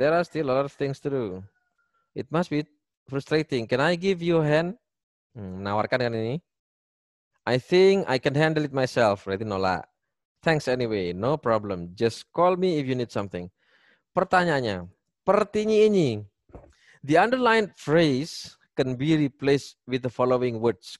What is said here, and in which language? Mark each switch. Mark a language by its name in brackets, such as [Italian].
[English] There are still a lot of things to do. It must be frustrating. Can I give you a hand? [Indonesian] Menawarkan kan ini. [English] I think I can handle it myself. [Indonesian] Berarti nolak. [English] Thanks anyway. No problem. Just call me if you need something. [Indonesian] Pertanyaannya, pertinyi ini. [English] The underlined phrase can be replaced with the following words.